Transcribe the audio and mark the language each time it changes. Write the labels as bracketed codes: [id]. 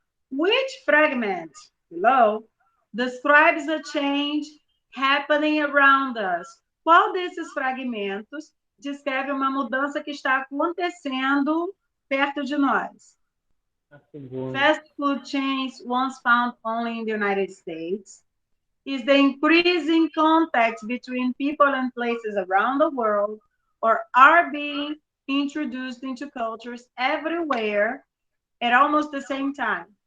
[en] Which fragment below describes a change happening around us? [pt] Qual desses fragmentos descreve uma mudança que está acontecendo perto de nós? [en] Fast food chains once found only in the United States. is the increasing contact between people and places around the world, or are being introduced into cultures everywhere at almost the same time.